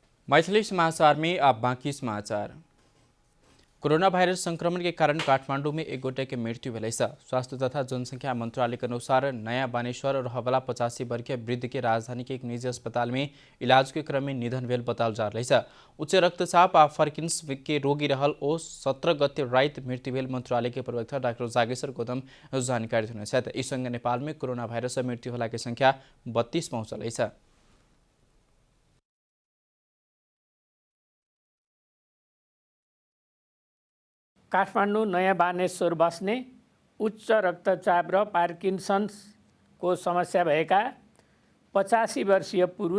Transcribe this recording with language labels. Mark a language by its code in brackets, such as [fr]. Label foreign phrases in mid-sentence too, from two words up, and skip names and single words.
[mai] मैथिली समाचार में अब बाकी समाचार। कोरोना वायरस संक्रमण के कारण काठमाडौँ में एक गोटे की मृत्यु भेलै छ। स्वास्थ्य तथा जनसंख्या मंत्रालय के अनुसार नया बानेश्वर और हवला 85 वर्षीय वृद्ध के राजधानी के एक निजी अस्पताल में इलाज के क्रम में निधन भेल बताल जा रही है। उच्च रक्तचाप आ पार्किंस के रोगी रहल ओ 17 गते रात मृत्यु भेल मंत्रालय के प्रवक्ता डाक्टर जागेश्वर गौतम जानकारी देने छथि। इस संग नेपाल में कोरोना वायरस से मृत्यु होला के संख्या 32 पहुंचल है। [ne] काठमाडौँ नयाँ बानेश्वर बस्ने उच्च रक्तचाप र पार्किन्सन्सको समस्या भएका 85 वर्षीय पुरुष